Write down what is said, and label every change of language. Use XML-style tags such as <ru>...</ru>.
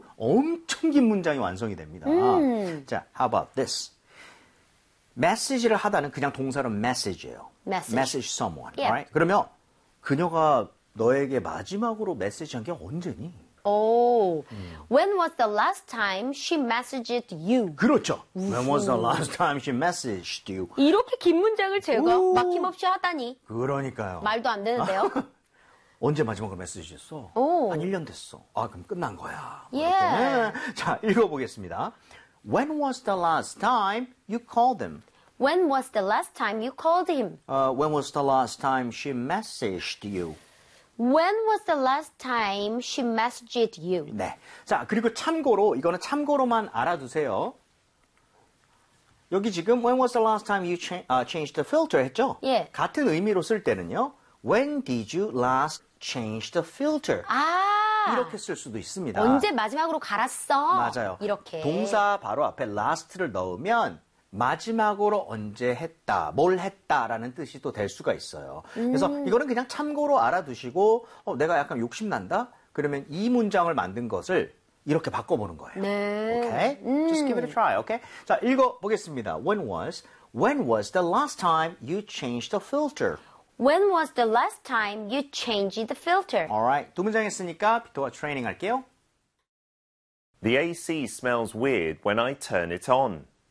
<ko>우, 엄청 긴 문장이 완성이 됩니다.</ko> <en>자, how about this?</en> <ko>메시지를 하다는 그냥 동사로 메시지예요.</ko> <en>Message someone. Yeah. Right?</en> <ko>그러면 그녀가 너에게 마지막으로 메시지한 게 언제니?</ko> <en>When was the last time she messaged you?</en> <ko>그렇죠.</ko> <en>When was the last time she messaged you?</en> <ko>이렇게 긴 문장을 제가 막힘없이 하다니. 그러니까요. 말도 안 되는데요. 언제 마지막으로 메시지했어? 한 1년 됐어. 아, 그럼 끝난 거야. 예. 자, 읽어보겠습니다.</ko> <en>When was the last time you called him? When was the last time you called him? When was the last time she messaged you? When was the last time she messaged you?</en> <ko>네. 자, 그리고 참고로, 이거는 참고로만 알아두세요. 여기 지금</ko> <en>When was the last time you changed the filter</en> <ko>했죠? 예. 같은 의미로 쓸 때는요.</ko> <en>When did you last change the filter?</en> <ko>아! 이렇게 쓸 수도 있습니다. 언제 마지막으로 갈았어? 맞아요. 이렇게. 동사 바로 앞에 last를 넣으면 마지막으로 언제 했다, 뭘 했다라는 뜻이 또 될 수가 있어요. 그래서 이거는 그냥 참고로 알아두시고 내가 약간 욕심난다? 그러면 이 문장을 만든 것을 이렇게 바꿔보는 거예요. 네.</ko> <en>오케이? Just give it a try, 오케이?</en> <ko>자, 읽어보겠습니다.</ko> <en>When was the last time you changed the filter? When was the last time you changed the filter?</en> <ko>Alright, 두 문장 했으니까 비토와 트레이닝 할게요.</ko> <en>The AC smells weird when I turn it on.</en>